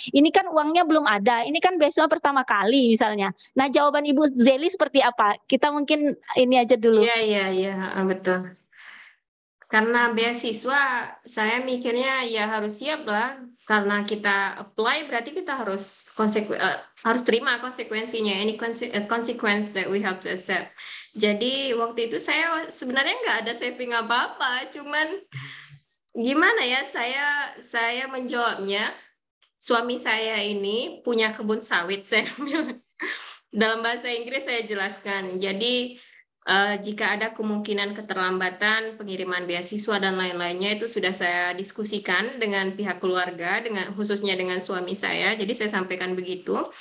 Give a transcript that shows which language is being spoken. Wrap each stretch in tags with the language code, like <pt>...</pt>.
<id>Ini kan uangnya belum ada, ini kan beasiswa pertama kali misalnya. Nah jawaban Ibu Zeli seperti apa? Kita mungkin ini aja dulu. Iya betul. Karena beasiswa saya mikirnya ya harus siap lah. Karena kita apply berarti kita harus terima konsekuensinya.</id> <en>Any consequence that we have to accept.</en> <id>Jadi waktu itu saya sebenarnya nggak ada saving apa-apa, cuman gimana ya, saya menjawabnya, suami saya ini punya kebun sawit, saya bilang. Dalam bahasa Inggris saya jelaskan, jadi jika ada kemungkinan keterlambatan pengiriman beasiswa dan lain-lainnya itu sudah saya diskusikan dengan pihak keluarga, khususnya dengan suami saya, jadi saya sampaikan begitu.</id>